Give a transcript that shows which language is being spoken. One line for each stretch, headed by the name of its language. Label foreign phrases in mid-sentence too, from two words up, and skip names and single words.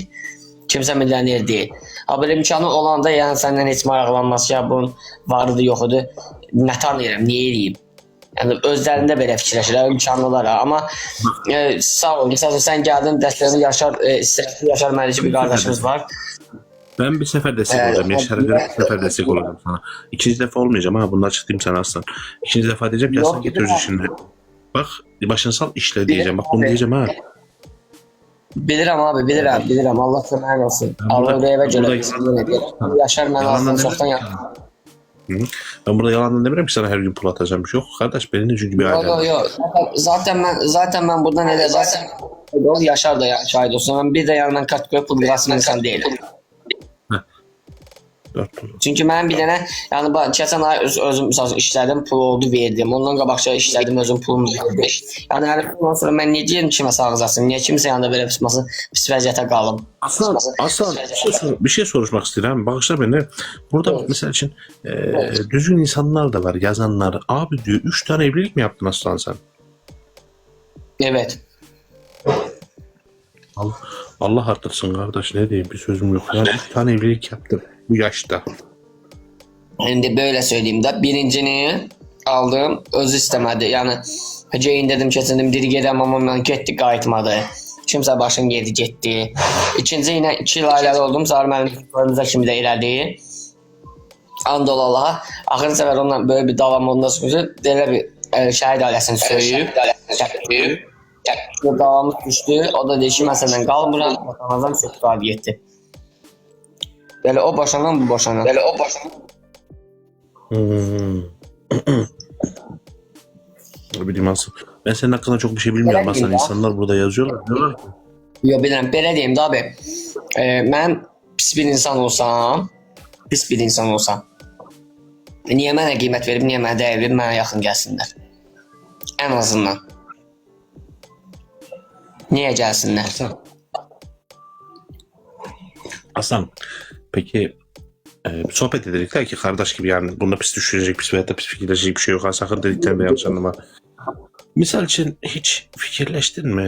Azerbaijani: Kimsə milyoner deyil. Amma imkanı olanda yəni səndən heç maraqlanmaz ki, bunun varıdır, yoxudur. Nə tanıyıram, niyə eləyim? Yəni özlərində belə fikirləşirlər, imkanlılar. Amma sağ ol, məsələn sən gəldin, dəstəyini Yaşar Məlik bir qardaşımız var.
Turkish: Ben bir sefer destek olacağım. Yaşar'a göre bir sefer destek olacağım sana. İkinci defa olmayacağım ha. Bunu açıklayayım sana Aslan. İkinci defa diyeceğim ki Aslan getir şimdi. Bak başını sal işle diyeceğim. Bak bunu diyeceğim ha.
Azerbaijani: Bilirəm abi, bilirəm. Allah köməyin olsun. Allah reyvə görə. Yaşar mən aslında çoxdan yaptım.
Turkish: Ben burada yalandan demiyorum ki sana her gün pul atacağım. Yok kardeş benim de çünkü bir ailem. Yok. Zaten ben buradan elə zaten Yaşar da ya şahit olsun. Ben bir de yanından kart koyup pul qasım insan değilim.
Azerbaijani: Çünki mən bir dənə, yəni keçən ay özüm məsələn işlədim, pul oldu verdim. Ondan qabaqca işlədim, özüm pulumu verdim. Yəni hər bundan sonra mən niyə deyirəm kiməsə ağzasın? Niyə kimsə yanında belə pis vəziyyətə qalım?
Turkish: Aslan bir şey soruşmak istedim. Bağışla beni. Burada mesela için düzgün insanlar da var, yazanlar. Abi diyor 3 tane evlilik mi yaptın Aslan sen? Evet. Allah artırsın kardeş, ne diyeyim, bir sözüm yok. Yani 3 tane evlilik yaptım bu yaşta. Şimdi böyle söyleyeyim de birincini aldım, özü istemedi.
Azerbaijani: Yani Ceyin dedim kesindim diri gedəm amma mən getdi qayıtmadı. Kimsə başım yedi getdi. İkinci yine 2 il ailəli oldum. Sonra mənim önümüzdə kimi də elədi. Andol Allah'a. Axırıncı sefer ondan böyle bir davam ondan sonra belə bir şəhid ailəsini söyüb. Davamız düşdü. O da deyir ki, mən səndən qalmıram. Vatanazam söküb getdi. Belə o boşanan bu boşanan.
Turkish: Bileyim Aslan. Ben senin hakkında çok bir şey bilmiyorum Aslan. İnsanlar burada yazıyorlar. Diyorlar ki.
Azerbaijani: Yo bilirəm. Belə deyim də abi. Mən pis bir insan olsam, niyə mənə qiymət verib, niyə mənə dəyər verib, mənə yaxın gəlsinlər.
Turkish: En azından. Niye gelsinler? Aslan, peki sohbet edecekler ki kardeş gibi, yani bunda pis düşünecek, pis veya da pis fikirleşecek bir şey yok. Sakın dediklerimi yanlış anlama. Misal için hiç fikirleştin mi?